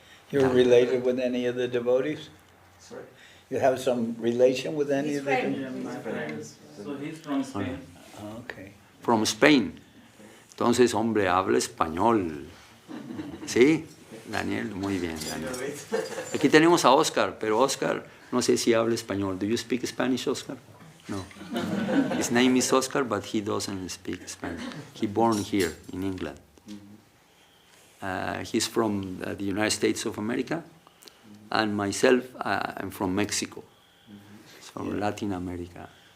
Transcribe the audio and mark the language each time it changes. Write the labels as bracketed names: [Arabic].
[English] You're related with any of the devotees? Sorry? You have some relation with any of the devotees? My friends. So he's from Spain. Okay. From Spain. [Spanish] Entonces, hombre, habla español. ¿Sí? Daniel, muy bien, Daniel. Aquí tenemos a Oscar, pero Oscar no sé si habla español. [English] Do you speak Spanish, Oscar? No. His name is Oscar, but he doesn't speak Spanish. He born here in England. He's from the United States of America, and myself, I'm from Mexico. So Latin America.